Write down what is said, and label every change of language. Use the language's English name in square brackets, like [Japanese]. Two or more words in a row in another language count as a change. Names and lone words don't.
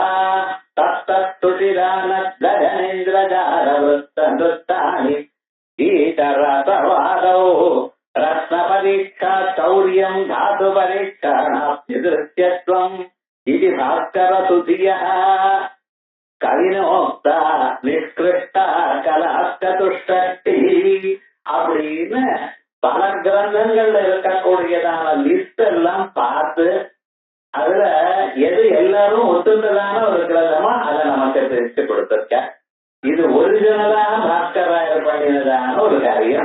[Sanskrit] तत्तत्तुटिरानद्गजनेन्द्रजालवृत्तनृत्तानि गीतरसवादौ रत्नपरीक्षा शौर्यं धातुपरीक्षाणाप्तिदृश्यत्वम् इति भास्करसुधियः कविनोक्ता निष्कृष्टा कलास्तुष्टि [Tamil] அப்படின்னு பல கிரந்தங்கள்ல இருக்கக்கூடியதான லிஸ்ட் எல்லாம் பார்த்து அதுல எது எல்லாரும் ஒத்துந்ததான ஒரு கிரந்தமா அதை நமக்கு பிரிச்சு கொடுத்திருக்க. இது ஒரிஜினலா பாஸ்கராயர் பண்ணினதான ஒரு காரியம்.